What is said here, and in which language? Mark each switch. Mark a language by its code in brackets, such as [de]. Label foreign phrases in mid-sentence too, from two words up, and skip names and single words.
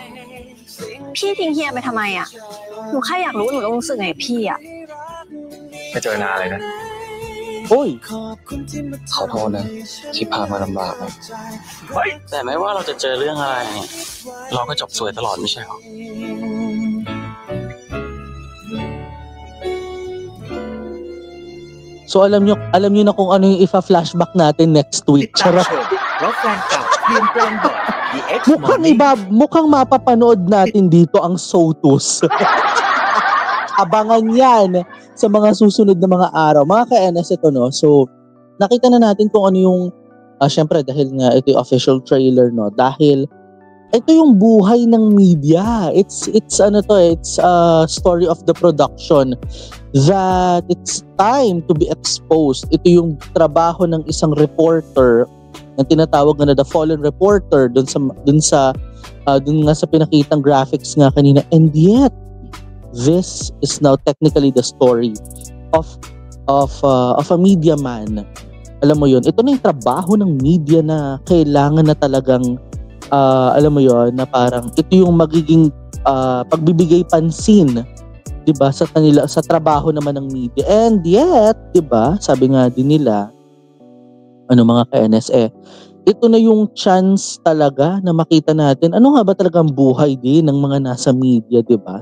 [th] พี่ทิ้งเฮียไปทำไมอ่ะ หนูแค่อยากรู้หนูต้องรู้สึกไงพี่อ่ะ ไม่เจอนานเลยนะ Oy! ขอโทษนะที่พามาลำบากนะ แต่ไม่ว่าเราจะเจอเรื่องอะไรเราก็จบสวยตลอดไม่ใช่หรอ [tl] So alam nyo na kung ano yung ifa-flashback natin [en] next week. [tl] Charot. [th] เพราะแฟนเก่าเปลี่ยนแปลงบ่อย The X [tl] Mukhang mapapanood natin dito ang Sotus. Abangan yan sa mga susunod na mga araw. Mga ka-NS ito, no? So, nakita na natin kung ano yung, syempre, dahil nga ito yung [en] official trailer, [tl] no? Dahil, ito yung buhay ng media. [en] It's a story of the production that it's time to be exposed. [tl] Ito yung trabaho ng isang reporter na tinatawag na [en] the fallen reporter [tl] dun nga sa pinakitang graphics nga kanina. [en] And yet, this is now technically the story of a media man. [tl] Alam mo yun, ito na yung trabaho ng media na kailangan na talagang alam mo yun, na parang ito yung magiging pagbibigay pansin, 'di ba, sa kanila, sa trabaho naman ng media. And yet, 'di ba, sabi nga din nila mga ka-NS, ito na yung chance talaga na makita natin ano nga ba talagang buhay din ng mga nasa media, 'di ba?